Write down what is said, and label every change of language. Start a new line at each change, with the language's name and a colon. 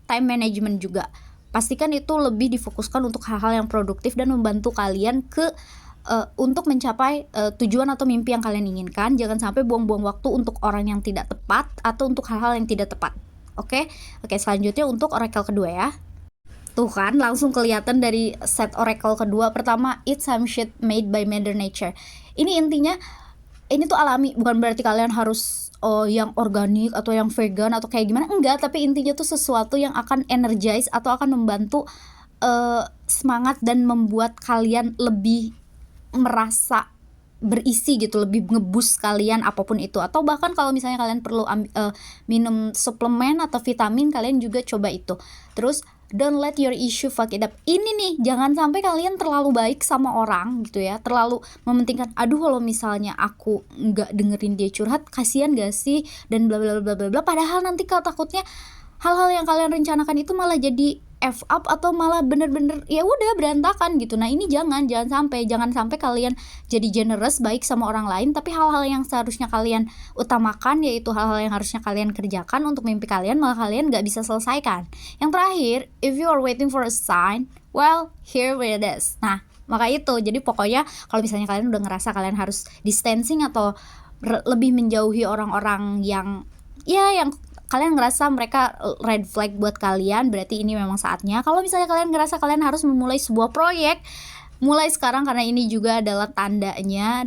Indonesian: Time management juga, pastikan itu lebih difokuskan untuk hal-hal yang produktif dan membantu kalian untuk mencapai tujuan atau mimpi yang kalian inginkan. Jangan sampai buang-buang waktu untuk orang yang tidak tepat atau untuk hal-hal yang tidak tepat. Oke, selanjutnya untuk oracle kedua ya. Tuh kan, langsung kelihatan dari set oracle kedua. Pertama,
English: it's some shit made by Mother Nature.
Indonesian: Ini intinya, ini tuh alami, bukan berarti kalian harus yang organik atau yang vegan atau kayak gimana. Enggak, tapi intinya tuh sesuatu yang akan energize atau akan membantu semangat dan membuat kalian lebih merasa berisi gitu, lebih ngeboost kalian apapun itu. Atau bahkan kalau misalnya kalian perlu minum suplemen atau vitamin, kalian juga coba itu. Terus
English: don't let your issue fuck it up.
Indonesian: Ini nih, jangan sampai kalian terlalu baik sama orang gitu ya, terlalu mementingkan, aduh kalau misalnya aku nggak dengerin dia curhat, kasihan gak sih, dan bla bla bla bla bla. Padahal nanti kalau takutnya hal-hal yang kalian rencanakan itu malah jadi F up atau malah bener-bener ya udah berantakan gitu. Nah, ini jangan sampai kalian jadi generous baik sama orang lain, tapi hal-hal yang seharusnya kalian utamakan, yaitu hal-hal yang harusnya kalian kerjakan untuk mimpi kalian, malah kalian gak bisa selesaikan. Yang terakhir,
English: if you are waiting for a sign, well, here it is.
Indonesian: Nah, maka itu, jadi pokoknya kalau misalnya kalian udah ngerasa kalian harus distancing atau lebih menjauhi orang-orang yang kalian ngerasa mereka red flag buat kalian, berarti ini memang saatnya. Kalau misalnya kalian ngerasa kalian harus memulai sebuah proyek, mulai sekarang karena ini juga adalah tandanya.